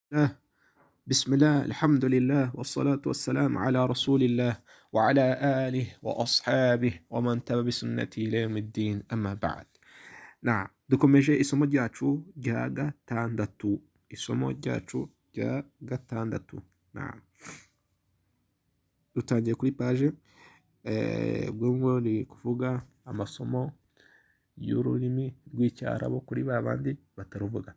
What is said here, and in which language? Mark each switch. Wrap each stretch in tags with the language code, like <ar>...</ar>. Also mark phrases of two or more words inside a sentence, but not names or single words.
<ar>الله. بسم الله، الحمد لله والصلاة والسلام على رسول الله وعلى آله وأصحابه ومن تبع بسنته إلى يوم الدين، أما بعد.</ar> <rw>dukomeje isomo ryacu rya gatandatu. Dutangiye kuri paje ubwo ngo ni kuvuga amasomo y'ururimi rw'icyarabu kuri ba bandi bataruvuga.</rw>